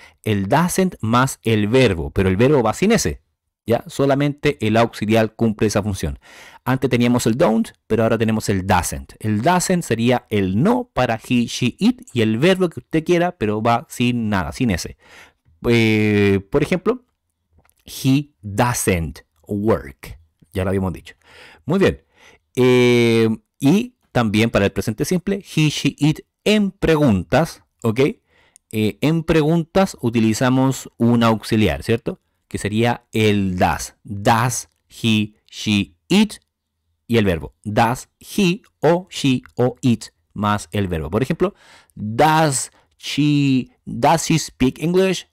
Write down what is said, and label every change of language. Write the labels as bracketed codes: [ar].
[es] El doesn't más el verbo, pero el verbo va sin S. ¿Ya? Solamente el auxiliar cumple esa función. Antes teníamos el don't, pero ahora tenemos el doesn't. El doesn't sería el no para he, she, it y el verbo que usted quiera, pero va sin nada, sin S. Por ejemplo, [en] he doesn't work. [es] Ya lo habíamos dicho. Muy bien. Y también para el presente simple, he, she, it en preguntas, ¿ok? En preguntas utilizamos un auxiliar, ¿cierto? Que sería el does. Does he, she, it y el verbo. Does he o she o it más el verbo. Por ejemplo, [en] does she speak English?